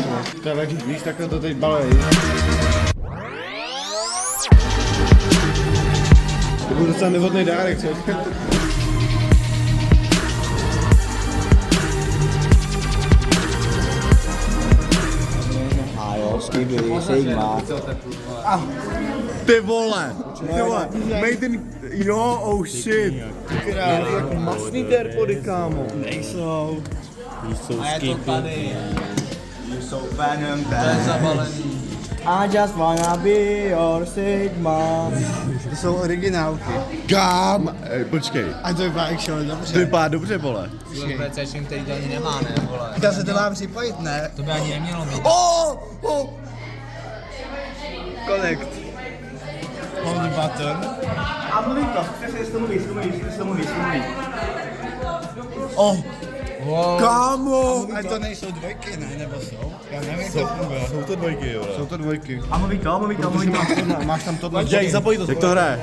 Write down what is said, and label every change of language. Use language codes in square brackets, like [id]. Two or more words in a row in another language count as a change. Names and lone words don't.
[cs] To je tak, víš, takhle to teď balej. To byl docela nevhodný dárek, co? A jo, Skibidi, Sigma. Ty vole, [en] made in, jo, oh shit. [cs] Jak masný AirPody, kámo. Nejsou. Jsou A je to tady. Jsou Venom, To je zabalený. [en] I just wanna be your Sigma. [cs] To jsou originálky. Kam? Počkej, A to vypadá actually to dobře. vypadá dobře, vole. USB-C, který to ani nemá, ne, vole. Říká se to mám připojit, ne? To by ani nemělo mít. [en] Connect. Hold the button. [cs] A mluví to, přesně to mluví. Wow. Kámo! A to nejsou dvojky, ne? Nebo jsou? Já nevím, jak to funguje. Jsou to dvojky, jo. Jsou to dvojky. A mluví to. Máš tam tohle. Děj, zapoj to. Jak to hraje?